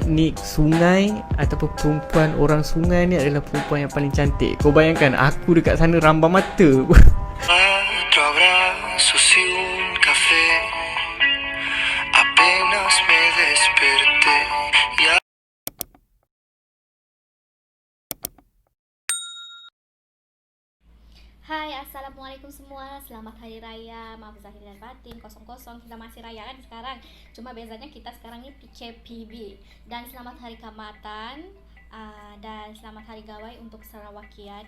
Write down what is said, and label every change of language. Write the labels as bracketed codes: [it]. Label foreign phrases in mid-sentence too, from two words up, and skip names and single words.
[ms] teknik sungai ataupun perempuan orang sungai ni adalah perempuan yang paling cantik. Kau bayangkan aku dekat sana rambam mata. [es] Otro abrazo y un café. Apenas me desperté. [ms] Hai, Assalamualaikum semua. Selamat Hari Raya. Maaf zahir dan batin, kosong-kosong. Kita masih raya kan sekarang. Cuma bezanya kita sekarang ini PKPB. Dan selamat Hari Kaamatan. Dan selamat Hari Gawai untuk Sarawakian.